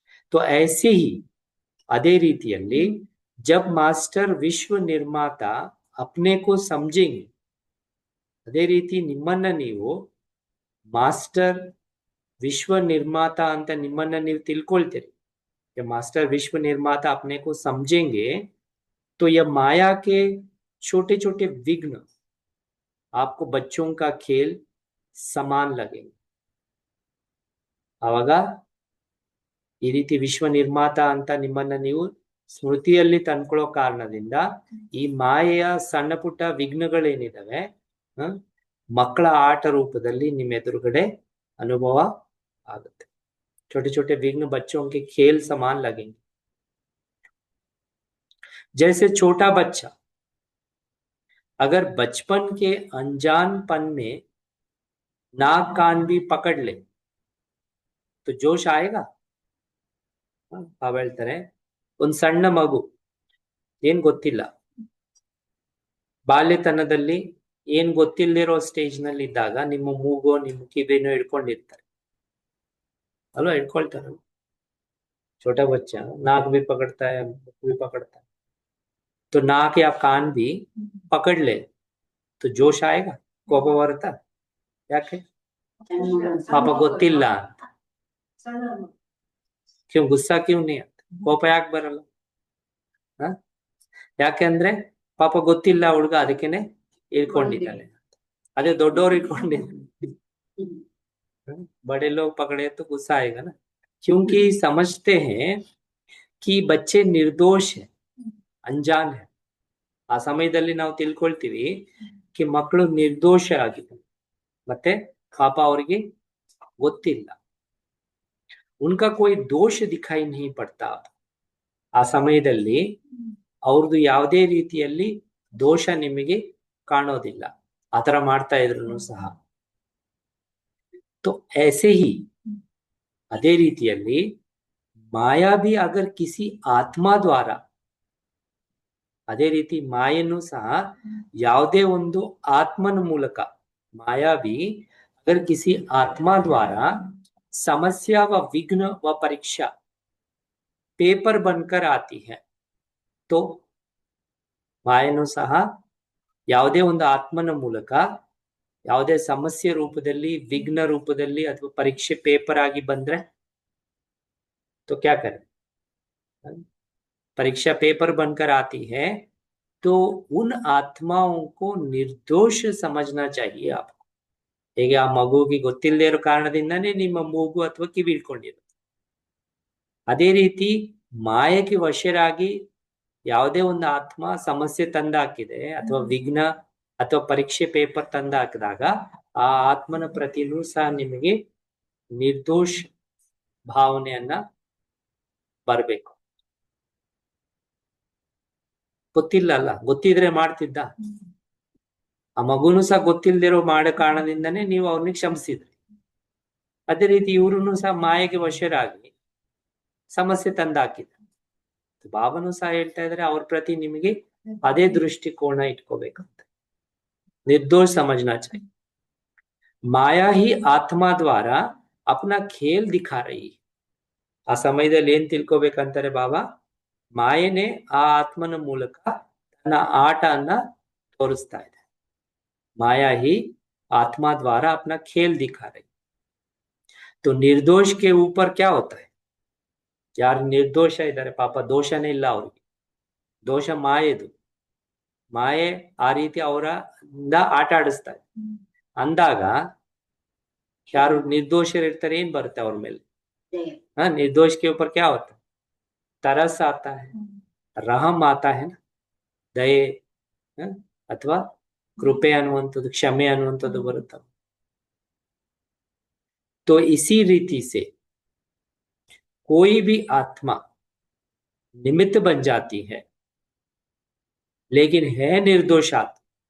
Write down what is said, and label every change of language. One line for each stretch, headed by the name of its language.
Hindi: तो ऐसे ही
Kannada: ಅದೇ ರೀತಿಯಲ್ಲಿ
Hindi: जब मास्टर विश्व निर्माता अपने को समझेंगे,
Kannada: ಅದೇ ರೀತಿ ನಿಮ್ಮನ್ನ ನೀವು ಮಾಸ್ಟರ್ ವಿಶ್ವ ನಿರ್ಮಾತ ಅಂತ ನಿಮ್ಮನ್ನ ನೀವು ತಿಳ್ಕೊಳ್ತೀರಿ
Hindi: जब मास्टर विश्व निर्माता अपने को समझेंगे तो यह माया के छोटे छोटे विघ्न आपको बच्चों का खेल समान लगेंगे।
Kannada: ಆವಾಗ ಈ ರೀತಿ ವಿಶ್ವ ನಿರ್ಮಾತ ಅಂತ ನಿಮ್ಮನ್ನ ನೀವು ಸ್ಮೃತಿಯಲ್ಲಿ ತಂದ್ಕೊಳ್ಳೋ ಕಾರಣದಿಂದ ಈ ಮಾಯೆಯ ಸಣ್ಣ ಪುಟ್ಟ ವಿಘ್ನಗಳೇನಿದಾವೆ ಮಕ್ಕಳ ಆಟ ರೂಪದಲ್ಲಿ ನಿಮ್ಮ ಎದುರುಗಡೆ अनुभव आಗುತ್ತೆ।
Hindi: छोटे छोटे विघ्न बच्चों के खेल समान लगेंगे। जैसे छोटा बच्चा अगर बचपन के अनजानपन में नाक कान भी पकड़ ले तो जोश आएगा।
Kannada: ಪಾಪ ಹೇಳ್ತಾರೆ ಒಂದ್ ಸಣ್ಣ ಮಗು ಏನ್ ಗೊತ್ತಿಲ್ಲ, ಬಾಲ್ಯತನದಲ್ಲಿ ಏನ್ ಗೊತ್ತಿಲ್ಲದಿರೋ ಸ್ಟೇಜ್ ನಲ್ಲಿ ಇದ್ದಾಗ ನಿಮ್ಮ ಮೂಗೋ ನಿಮ್ಮ ಕಿವಿನೋ ಹಿಡ್ಕೊಂಡಿರ್ತಾರೆ ಅಲ್ವಾ, ಹಿಡ್ಕೊಳ್ತಾರೆ।
Hindi: छोटा बच्चा नाक भी पकड़ता है, मुख भी पकड़ता है, तो नाक या कान भी पकड़ ले तो जोश आएगा,
Kannada: ಕೋಪ ಬರುತ್ತಾ? ಯಾಕೆ? ಪಾಪ ಗೊತ್ತಿಲ್ಲ।
Hindi: क्यों गुस्सा क्यों नहीं आता?
Kannada: ಕೋಪ ಯಾಕೆ ಬರಲ್ಲ? ಯಾಕೆಂದ್ರೆ ಪಾಪ ಗೊತ್ತಿಲ್ಲ ಹುಡುಗ, ಅದಕ್ಕೇನೆ ಇಳ್ಕೊಂಡಿದ್ದಾನೆ। ಅದೇ ದೊಡ್ಡವ್ರು ಇಟ್ಕೊಂಡಿದ್ದಾನೆ,
Hindi: बड़े लोग पकड़े तो गुस्सा आएगा ना, क्योंकि समझते हैं कि बच्चे निर्दोष है, अनजान है।
Kannada: ಆ ಸಮಯದಲ್ಲಿ ನಾವು ತಿಳ್ಕೊಳ್ತೀವಿ कि ಮಕ್ಕಳು ನಿರ್ದೋಷರಾಗಿದ್ದಾರೆ, ಮತ್ತೆ ಪಾಪ ಅವರಿಗೆ ಗೊತ್ತಿಲ್ಲ।
Hindi: उनका कोई दोष दिखाई नहीं पड़ता।
Kannada: ಆ ಸಮಯದಲ್ಲಿ ಅವ್ರದ್ದು ಯಾವುದೇ ರೀತಿಯಲ್ಲಿ ದೋಷ ನಿಮಗೆ ಕಾಣೋದಿಲ್ಲ, ಆತರ ಮಾಡ್ತಾ ಇದ್ರು ಸಹ।
Hindi: तो ऐसे ही
Kannada: ಅದೇ ರೀತಿಯಲ್ಲಿ
Hindi: माया भी अगर किसी आत्मा द्वारा,
Kannada: ಅದೇ ರೀತಿ ಮಾಯನ್ನು ಸಹ ಯಾವುದೇ ಒಂದು ಆತ್ಮನ ಮೂಲಕ,
Hindi: माया भी अगर किसी आत्मा द्वारा समस्या व विघ्न व परीक्षा पेपर बनकर आती है तो
Kannada: ಮಾಯನ್ನು ಸಹ ಯಾವುದೇ ಒಂದು ಆತ್ಮನ ಮೂಲಕ ಯಾವುದೇ ಸಮಸ್ಯೆ ರೂಪದಲ್ಲಿ, ವಿಘ್ನ ರೂಪದಲ್ಲಿ ಅಥವಾ ಪರೀಕ್ಷೆ ಪೇಪರ್ ಆಗಿ ಬಂದ್ರೆ
Hindi: तो क्या करें? परीक्षा पेपर बनकर आती है तो उन आत्माओं को निर्दोष समझना चाहिए आपको।
Kannada: ಹೇಗೆ ಆ ಮಗುವಿಗೆ ಗೊತ್ತಿಲ್ಲದೆ ಇರೋ ಕಾರಣದಿಂದಾನೇ ನಿಮ್ಮ ಮೂಗು ಅಥವಾ ಕಿವಿ ಇಟ್ಕೊಂಡಿರೋದು, ಅದೇ ರೀತಿ ಮಾಯಕ್ಕೆ ವಶರಾಗಿ ಯಾವುದೇ ಒಂದು ಆತ್ಮ ಸಮಸ್ಯೆ ತಂದಾಕಿದೆ ಅಥವಾ ವಿಘ್ನ ಅಥವಾ ಪರೀಕ್ಷೆ ಪೇಪರ್ ತಂದಾಕಿದಾಗ ಆ ಆತ್ಮನ ಪ್ರತಿನೂ ಸಹ ನಿಮಗೆ ನಿರ್ದೋಷ ಭಾವನೆಯನ್ನ ಬರಬೇಕು। ಗೊತ್ತಿಲ್ಲ ಅಲ್ಲ, ಗೊತ್ತಿದ್ರೆ ಮಾಡ್ತಿದ್ದ? ಆ ಮಗುನು ಸಹ ಗೊತ್ತಿಲ್ದಿರೋ ಮಾಡೋ ಕಾರಣದಿಂದನೇ ನೀವು ಅವ್ರನ್ನ ಕ್ಷಮಿಸಿದ್ರಿ। ಅದೇ ರೀತಿ ಇವ್ರು ಸಹ ಮಾಯೆಗೆ ವಶರಾಗಿ ಸಮಸ್ಯೆ ತಂದಾಕಿದ್ರು, ಬಾಬಾನು ಸಹ ಹೇಳ್ತಾ ಇದ್ರೆ ಅವ್ರ ಪ್ರತಿ ನಿಮಗೆ ಅದೇ ದೃಷ್ಟಿಕೋನ ಇಟ್ಕೋಬೇಕಂತ।
Hindi: निर्दोष समझना चाहिए। माया ही आत्मा द्वारा अपना खेल दिखा रही है।
Kannada: ಆ ಸಮಯದಲ್ಲಿ ಏನ್ ತಿಳ್ಕೋಬೇಕಂತಾರೆ ಬಾಬಾ, ಮಾಯೆನೆ ಆ ಆತ್ಮನ ಮೂಲಕ ತನ್ನ ಆಟನ ತೋರಿಸ್ತಾ ಇದೆ।
Hindi: माया ही आत्मा द्वारा अपना खेल दिखा रही। तो निर्दोष के ऊपर क्या होता है?
Kannada: ಯಾರು ನಿರ್ದೋಷ ಇದ್ದಾರೆ ಪಾಪ ದೋಷನೇ ಇಲ್ಲ ಅವ್ರಿಗೆ, ದೋಷ ಮಾಯೆದು, ಮಾಯೆ ಆ ರೀತಿ ಅವರ ಆಟ ಆಡಿಸ್ತಾ ಇದೆ ಅಂದಾಗ ಯಾರು ನಿರ್ದೋಷರಿರ್ತಾರೆ ಏನ್ ಬರುತ್ತೆ ಅವ್ರ ಮೇಲೆ?
Hindi: निर्दोष के ऊपर क्या होता है? तरस आता है, रहम आता है ना, दये
Kannada: ಅಥವಾ ಕೃಪೆ ಅನ್ನುವಂಥದ್ದು, ಕ್ಷಮೆ ಅನ್ನುವಂಥದ್ದು ಬರುತ್ತೆ।
Hindi: तो इसी रीति से कोई भी आत्मा निमित्त बन जाती है लेकिन है निर्दोष आत्मा।